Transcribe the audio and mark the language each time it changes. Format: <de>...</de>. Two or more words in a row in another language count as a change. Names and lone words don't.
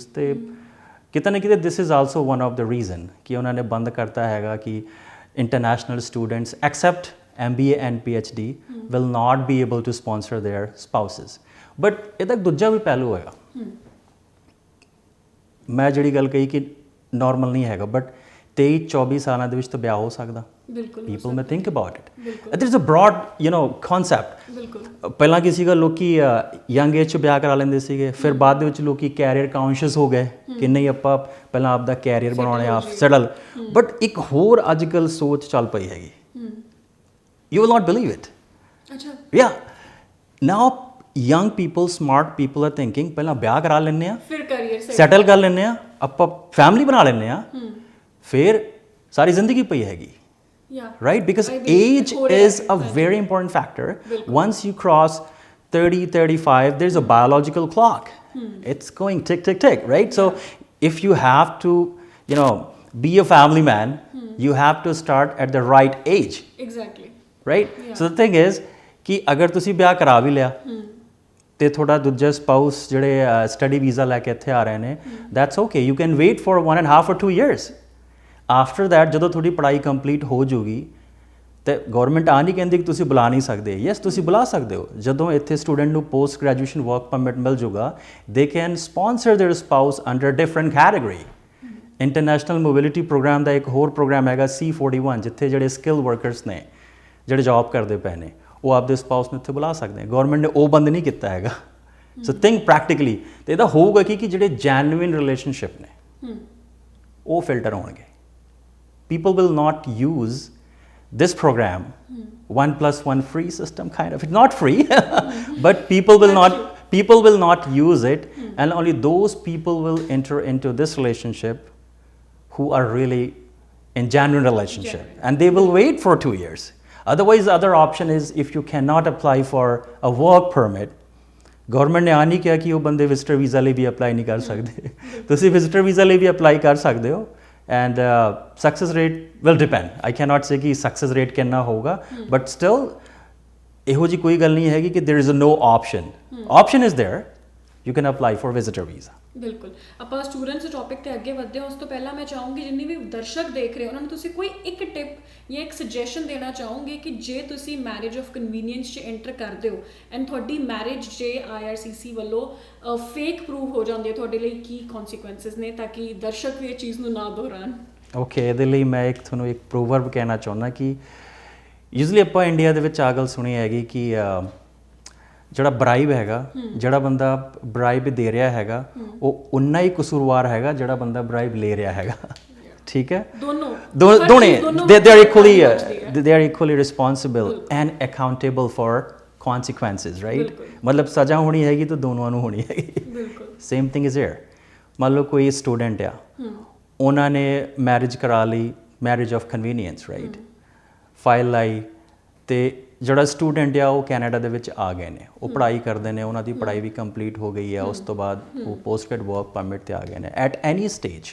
<pa>ਤੇ ਕਿਤੇ ਨਾ ਕਿਤੇ</pa> <en>this is also one of the reason</en> <pa>ਕਿ ਉਹਨਾਂ ਨੇ ਬੰਦ ਕਰਤਾ ਹੈਗਾ ਕਿ</pa> <en>international students except MBA and PhD will not be able to sponsor their spouses.</en> <pa>ਬਟ ਇਹਦਾ ਦੂਜਾ ਵੀ ਪਹਿਲੂ ਹੈਗਾ। ਮੈਂ ਜਿਹੜੀ ਗੱਲ ਕਹੀ ਕਿ ਨਾਰਮਲ ਨਹੀਂ ਹੈਗਾ, ਬਟ 23-24 ਸਾਲਾਂ ਦੇ ਵਿੱਚ ਤਾਂ ਵਿਆਹ ਹੋ ਸਕਦਾ। ਬਿਲਕੁਲ</pa> <en>people may think about it. There's a broad concept.</en> <pa>ਬਿਲਕੁਲ ਪਹਿਲਾਂ ਕੀ ਸੀਗਾ, ਲੋਕੀ</pa> <en>young age</en> <pa>'ਚ ਵਿਆਹ ਕਰਾ ਲੈਂਦੇ ਸੀਗੇ, ਫਿਰ ਬਾਅਦ ਦੇ ਵਿੱਚ ਲੋਕੀ</pa> <en>career conscious</en> <pa>ਹੋ ਗਏ ਕਿ ਨਹੀਂ ਆਪਾਂ ਪਹਿਲਾਂ ਆਪਦਾ ਕੈਰੀਅਰ ਬਣਾਉਣਾ ਆ, ਸੈਟਲ। ਬਟ ਇੱਕ ਹੋਰ ਅੱਜ ਕੱਲ੍ਹ ਸੋਚ ਚੱਲ ਪਈ ਹੈਗੀ,</pa> <en>you will not believe it.</en> <pa>ਅੱਛਾ</pa> <en>Yeah, now young people, smart people are thinking</en> <pa>ਪਹਿਲਾਂ ਵਿਆਹ ਕਰਾ ਲੈਂਦੇ ਆ, ਫਿਰ ਕੈਰੀਅਰ ਸੈਟਲ ਕਰ ਲੈਂਦੇ ਆ, ਆਪਾਂ ਫੈਮਿਲੀ ਬਣਾ ਲੈਂਦੇ ਆ, ਫਿਰ ਸਾਰੀ ਜ਼ਿੰਦਗੀ ਪਈ ਹੈਗੀ।</pa> <en>Right? Because age is a very important factor. Once you cross 30, 35, there's a biological clock. It's going tick, tick, tick, right? So if you have to, be a family man, you have to start at the right age. Exactly. Right? So the thing is</en> <pa>ਕਿ ਅਗਰ ਤੁਸੀਂ ਵਿਆਹ ਕਰਾ ਵੀ ਲਿਆ ਤੇ ਤੁਹਾਡਾ ਦੂਜਾ ਸਪਾਊਸ ਜਿਹੜੇ</pa> <en>study visa</en> <pa>ਲੈ ਕੇ ਇੱਥੇ ਆ ਰਹੇ ਨੇ,</pa> <en>that's okay. You can wait for 1.5 or 2 years. after that</en> <pa>ਜਦੋਂ ਤੁਹਾਡੀ ਪੜ੍ਹਾਈ ਕੰਪਲੀਟ ਹੋ ਜੂਗੀ ਤੇ ਗਵਰਨਮੈਂਟ ਆ ਨਹੀਂ ਕਹਿੰਦੀ ਕਿ ਤੁਸੀਂ ਬੁਲਾ ਨਹੀਂ ਸਕਦੇ। ਯੈਸ, ਤੁਸੀਂ ਬੁਲਾ ਸਕਦੇ ਹੋ। ਜਦੋਂ ਇੱਥੇ ਸਟੂਡੈਂਟ ਨੂੰ</pa> <en>post graduation work permit</en> <pa>ਮਿਲ ਜੂਗਾ,</pa> <en>they can sponsor their spouse under different category.</en> <pa>ਇੰਟਰਨੈਸ਼ਨਲ ਮੋਬਿਲਿਟੀ ਪ੍ਰੋਗਰਾਮ ਦਾ ਇੱਕ ਹੋਰ ਪ੍ਰੋਗਰਾਮ ਹੈਗਾ C41, ਜਿੱਥੇ ਜਿਹੜੇ</pa> <en>skill workers</en> <pa>ਨੇ, ਜਿਹੜੇ ਜੌਬ ਕਰਦੇ ਪਏ ਨੇ, ਉਹ ਆਪਦੇ ਸਪਾਊਸ ਨੂੰ ਇੱਥੇ ਬੁਲਾ ਸਕਦੇ। ਗਵਰਨਮੈਂਟ ਨੇ ਉਹ ਬੰਦ ਨਹੀਂ ਕੀਤਾ ਹੈਗਾ।</pa> <en>so think practically.</en> <pa>ਤੇ ਇਹਦਾ ਹੋਊਗਾ ਕਿ ਜਿਹੜੇ</pa> <en>genuine relationship</en> <pa>ਨੇ ਉਹ ਫਿਲਟਰ ਹੋਣਗੇ।</pa> <en>People will not use this program, 1+1 free system kind of. It's not free, but people will not use it, and only those people will enter into this relationship who are really in genuine relationship, and they will wait for 2 years. Otherwise, the other option is if you cannot apply for a work permit,</en> <pa>ਗਵਰਨਮੈਂਟ ਨੇ ਆ ਨਹੀਂ ਕਿਹਾ ਕਿ ਉਹ ਬੰਦੇ</pa> <en>visitor visa</en> <pa>ਲਈ ਵੀ ਅਪਲਾਈ ਨਹੀਂ ਕਰ ਸਕਦੇ। ਤੁਸੀਂ</pa> <en>visitor visa</en> <pa>ਲਈ ਵੀ ਅਪਲਾਈ ਕਰ ਸਕਦੇ ਹੋ।</pa> <en>And success rate will depend. I cannot say कि success rate</en> <pa>ਕਿੰਨਾ ਹੋਊਗਾ,</pa> <en>but still</en> <pa>ਇਹੋ ਜਿਹੀ ਕੋਈ ਗੱਲ ਨਹੀਂ ਹੈਗੀ ਕਿ</pa> <en>there is a no option. Option is there. You can apply for visitor visa.</en> <pa>ਬਿਲਕੁਲ। ਆਪਾਂ ਸਟੂਡੈਂਟਸ ਦੇ ਟੌਪਿਕ ਤੇ ਅੱਗੇ ਵਧਦੇ ਹਾਂ, ਉਸ ਤੋਂ ਪਹਿਲਾਂ ਮੈਂ ਚਾਹੂੰਗੀ ਜਿੰਨੇ ਵੀ ਦਰਸ਼ਕ ਦੇਖ ਰਹੇ ਉਹਨਾਂ ਨੂੰ ਤੁਸੀਂ ਕੋਈ ਇੱਕ ਟਿਪ ਜਾਂ ਇੱਕ ਸੁਜੈਸ਼ਨ ਦੇਣਾ ਚਾਹੋਗੇ ਕਿ ਜੇ ਤੁਸੀਂ</pa> <en>marriage of convenience</en> <pa>'ਚ ਐਂਟਰ ਕਰਦੇ ਹੋ ਐਂਡ ਤੁਹਾਡੀ ਮੈਰਿਜ ਜੇ IRCC ਵੱਲੋਂ</pa> <en>fake prove</en> <pa>ਹੋ ਜਾਂਦੀ ਹੈ, ਤੁਹਾਡੇ ਲਈ ਕੀ ਕੌਨਸੀਕੁਐਂਸਿਸ ਨੇ, ਤਾਂ ਕਿ ਦਰਸ਼ਕ ਵੀ ਇਹ ਚੀਜ਼ ਨੂੰ ਨਾ ਦੁਹਰਾਉਣ। ਓਕੇ, ਇਹਦੇ ਲਈ ਮੈਂ ਤੁਹਾਨੂੰ ਇੱਕ ਪ੍ਰੋਵਰਬ ਕਹਿਣਾ ਚਾਹੁੰਦਾ ਕਿ ਯੂਜ਼ਲੀ ਆਪਾਂ ਇੰਡੀਆ ਦੇ ਵਿੱਚ ਆ ਗੱਲ ਸੁਣੀ ਹੈਗੀ ਕਿ ਜਿਹੜਾ ਬਰਾਈਬ ਹੈਗਾ, ਜਿਹੜਾ ਬੰਦਾ ਬਰਾਈਬ ਦੇ ਰਿਹਾ ਹੈਗਾ, ਉਹ ਉਨਾ ਹੀ ਕਸੂਰਵਾਰ ਹੈਗਾ ਜਿਹੜਾ ਬੰਦਾ ਬਰਾਈਬ ਲੈ ਰਿਹਾ ਹੈਗਾ। ਠੀਕ ਹੈ, ਦੋਨੇ</pa> <en>they are equally responsible and accountable for consequences, right?</en> <pa>ਮਤਲਬ ਸਜ਼ਾ ਹੋਣੀ ਹੈਗੀ ਤਾਂ ਦੋਨੋਂ ਨੂੰ ਹੋਣੀ ਹੈਗੀ।</pa> <en>same thing is here.</en> <pa>ਮੰਨ ਲਓ ਕੋਈ ਸਟੂਡੈਂਟ ਆ, ਉਹਨਾਂ ਨੇ ਮੈਰਿਜ ਕਰਾ ਲਈ,</pa> <en>marriage of convenience,</en> <pa>ਰਾਈਟ, ਫਾਈਲ ਲਾਈ, ਤੇ ਜਿਹੜਾ ਸਟੂਡੈਂਟ ਆ ਉਹ ਕੈਨੇਡਾ ਦੇ ਵਿੱਚ ਆ ਗਏ ਨੇ, ਉਹ ਪੜ੍ਹਾਈ ਕਰਦੇ ਨੇ, ਉਹਨਾਂ ਦੀ ਪੜ੍ਹਾਈ ਵੀ ਕੰਪਲੀਟ ਹੋ ਗਈ ਆ, ਉਸ ਤੋਂ ਬਾਅਦ ਉਹ</pa> <en>post graduate work permit</en> <pa>'ਤੇ ਆ ਗਏ ਨੇ</pa> <en>at any stage.</en>